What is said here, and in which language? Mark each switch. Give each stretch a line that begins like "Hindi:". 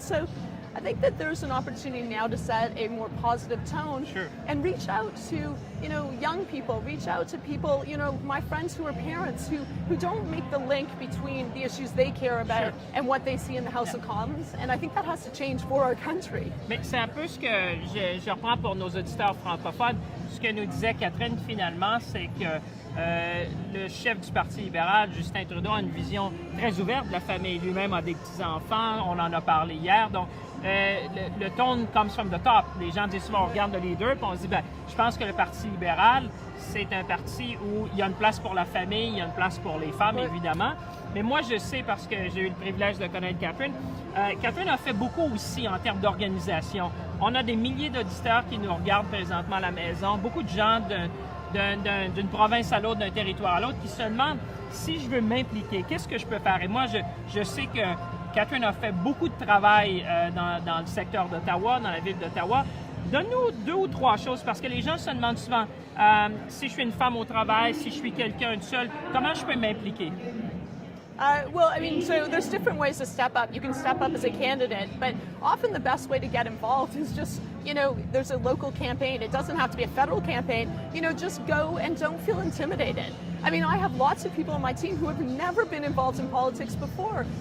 English: So I think that there's an opportunity now to set a more positive tone, sure, and reach out to young people, reach out to people, my friends who are parents who don't make the link between the issues they care about, sure, and what they see in the House of Commons, and I think that has to change for our country.
French: Mais c'est un peu ce que je reprends pour nos auditeurs francophones. Ce que nous disait Catherine finalement, c'est que le chef du Parti libéral, Justin Trudeau, a une vision très ouverte de la famille. Lui-même a des petits-enfants, on en a parlé hier, donc le
English: tone comes from the top.
French: Les gens disent souvent, on regarde le leader, puis on se dit, je pense que le Parti libéral c'est un parti où il y a une place pour la famille, il y a une place pour les femmes, évidemment. Mais moi, je sais, parce que j'ai eu le privilège de connaître Catherine, Catherine a fait beaucoup aussi en termes d'organisation. On a des milliers d'auditeurs qui nous regardent présentement à la maison, beaucoup de gens d'une province à l'autre, d'un territoire à l'autre, qui se demandent si je veux m'impliquer, qu'est-ce que je peux faire? Et moi, je sais que Catherine a fait beaucoup de travail dans le secteur d'Ottawa, dans la ville d'Ottawa. Donne-nous 2 ou 3 choses, parce que les gens se demandent souvent si je suis une femme au travail, si je suis quelqu'un de seul, comment je peux m'impliquer?
English: Well, I mean, so there's different ways to step up. You can step up as a candidate, but often the best way to get involved is just, there's a local campaign. It doesn't have to be a federal campaign. Just go and don't feel intimidated. I mean, I have lots of people on my team who have never been involved in politics before.